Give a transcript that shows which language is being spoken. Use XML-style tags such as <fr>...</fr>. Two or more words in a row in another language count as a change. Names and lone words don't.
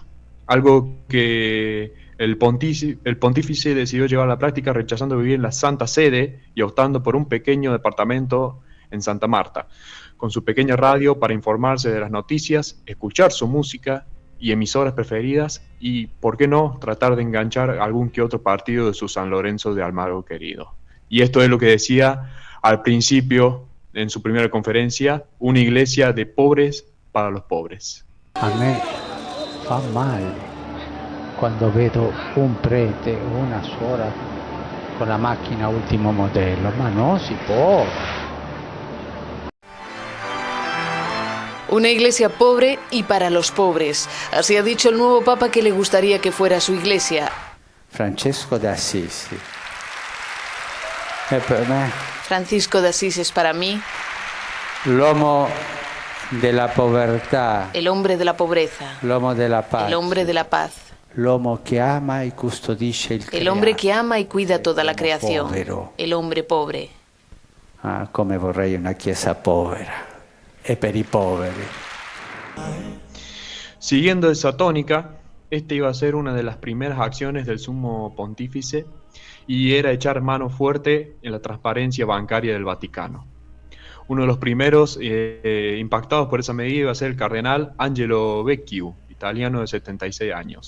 <es>Algo que el pontífice decidió llevar a la práctica rechazando vivir en la Santa Sede y optando por un pequeño departamento en Santa Marta, con su pequeña radio para informarse de las noticias, escuchar su música y emisoras preferidas y, ¿por qué no?, tratar de enganchar algún que otro partido de su San Lorenzo de Almagro querido. Y esto es lo que decía al principio, en su primera conferencia, una iglesia de pobres para los pobres.</es> <it>A me fa male quando vedo un prete o una suora con la macchina ultimo modello, ma no si può.</it> <es>Una iglesia pobre y para los pobres. Así ha dicho el nuevo Papa que le gustaría que fuera su iglesia.</es> <it>Francesco de Assisi. E per me</it> <es>Francisco de Asís es para mí</es> <it>l'uomo della povertà,</it> <es>el hombre de la pobreza,</es> <it>l'uomo della</it> <es>el hombre de la paz,</es> <it>l'uomo che ama e custodisce il</it> <es>el hombre que ama y cuida toda la creación,</es> <it>povero.</it> <es>el hombre pobre.</es> <it>Ah, come vorrei una chiesa povera e per i poveri.</it> <es>Siguiendo esa tónica, esta iba a ser una de las primeras acciones del sumo pontífice y era echar mano fuerte en la transparencia bancaria del Vaticano. Uno de los primeros impactados por esa medida iba a ser el cardenal Angelo Becciu, italiano de 76 años.</es>